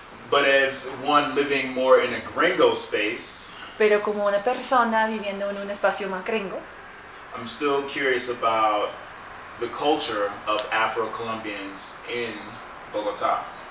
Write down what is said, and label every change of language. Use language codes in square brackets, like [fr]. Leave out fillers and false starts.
[en] But as one living more in a gringo space, [es] Pero como una persona viviendo en un espacio más gringo, [en] I'm still curious about the culture of Afro-Colombians in Bogotá.